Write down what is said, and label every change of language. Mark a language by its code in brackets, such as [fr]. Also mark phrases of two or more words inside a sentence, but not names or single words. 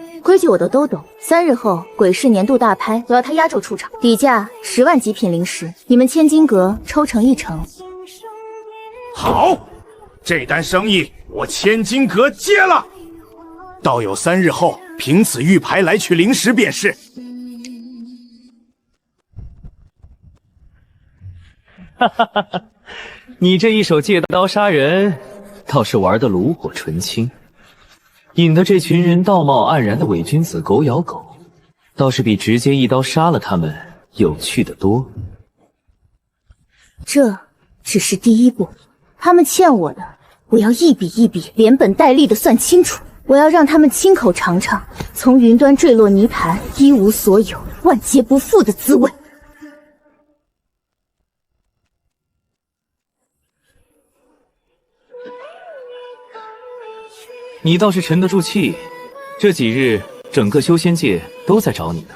[zh] 規矩我都懂。3日後鬼市年度大拍，我要他壓軸出場，底價10萬極品靈石，你們千金閣抽成1成。好，這單生意我千金閣接了。道友3日後憑此玉牌來取靈石便是。哈哈哈哈，你這一手借刀殺人，倒是玩得爐火純青，引得這群人道貌岸然的偽君子狗咬狗，倒是比直接一刀殺了他們有趣得多。這只是第一步，他們欠我的，我要一筆一筆連本帶利的算清楚。我要讓他們親口嘗嘗從雲端墜落泥盤，一無所有，萬劫不復的滋味。你倒是沉得住氣，這幾日整個修仙界都在找你呢，